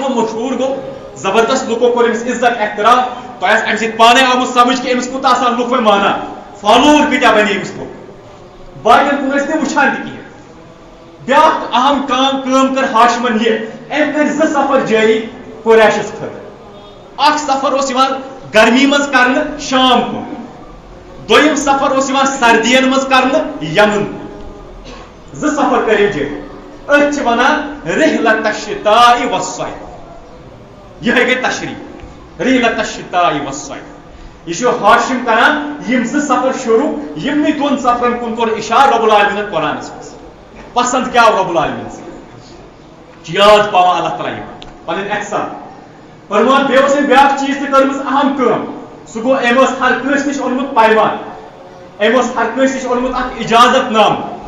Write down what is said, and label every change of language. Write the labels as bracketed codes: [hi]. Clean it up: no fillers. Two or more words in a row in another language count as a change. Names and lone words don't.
[ks] مشہوٗر گوٚو زبردست لُکو کوٚر أمِس عزت احترام تۄہہِ آسہِ امہِ سۭتۍ پانے آمُت سمجھ کہِ أمِس کوٗتاہ آسان لُکھ وۄنۍ مانان فالوور کۭتیاہ بنے أمِس لُکھ باقین کُن ٲسۍ نہٕ وٕچھان تہِ کِہینۍ بیاکھ اہم کٲم کٔر ہاشمن یہِ أمۍ کٔرۍ زٕ سفر جٲری قریشس خٲطرٕ اکھ سفر اوس یِوان گرمی منٛز کرنہٕ شام کُن دوٚیِم سفر اوس یِوان سردین منٛز کرنہٕ یمن کُن زٕ سفر کٔرۍ أمۍ جٲری أتھۍ چھِ ونان [ar] رحلت الشتاء [ks] والصيف یِہے گٔے تشریح [ar] رحلت الشتاء والصيف [ks] یہ چھُ ہاشم کران یِم زٕ سفر شروٗع یِمنٕے دۄن سفرن کُن کوٚر اِشارٕ رۄب العالمیٖنن قرآنس منٛز پسند کیٛاہ آو رۄب العالمیٖنس چھُ یاد پاوان اللہ تعالیٰ یِمن پنٕنۍ احسان فرمان بیٚیہِ اوس أمۍ بیاکھ چیٖز تہِ کٔرمٕژ اہم کٲم سُہ گوٚو أمۍ اوس ہر کٲنٛسہِ نِش اوٚنمُت پیمان أمۍ اوس ہر کٲنٛسہِ نِش اوٚنمُت اکھ اجازت نامہٕ